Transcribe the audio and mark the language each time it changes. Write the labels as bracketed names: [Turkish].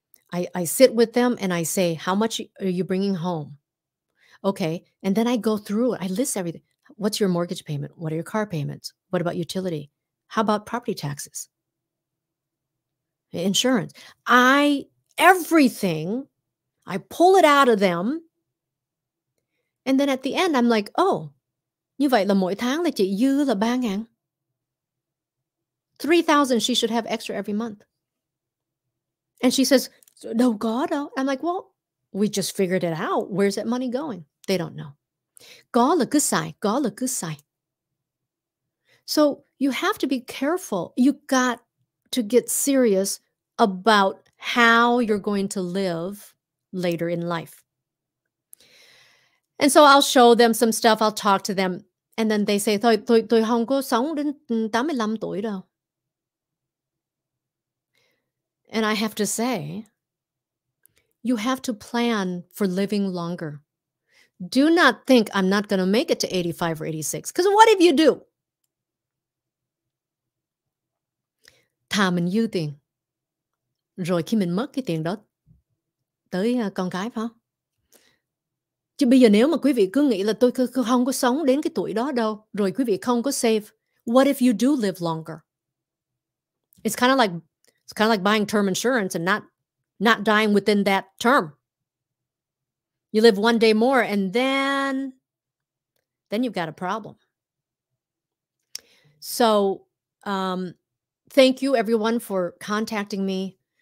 [English] I sit with them and I say, "How much are you bringing home?" Okay. And then I go through it. I list everything. What's your mortgage payment? What are your car payments? What about utility? How about property taxes? Insurance. Everything, I pull it out of them. And then at the end, I'm like, oh, [Vietnamese] như vậy là mỗi tháng là chị dư là 3,000. [English] 3,000 she should have extra every month. And she says, "No, God." I'm like, well, we just figured it out. Where's that money going? They don't know. [Vietnamese] Có là cứ xài, có là cứ xài. [English] So you have to be careful. You got to get serious about how you're going to live later in life. And so I'll show them some stuff. I'll talk to them. And then they say, [Vietnamese] "Thôi, tôi không có sống đến 85 tuổi đâu." [English] And I have to say, you have to plan for living longer. Do not think I'm not going to make it to 85 or 86. Because what if you do? [Vietnamese] Thà mình dư tiền. Rồi khi mình mất cái tiền đó tới con cái, phải không? Chứ bây giờ nếu mà quý vị cứ nghĩ là tôi không có sống đến cái tuổi đó đâu, rồi quý vị không có save, [English] what if you do live longer? It's kind of like buying term insurance and not dying within that term. You live one day more and then you've got a problem. So, thank you everyone for contacting me.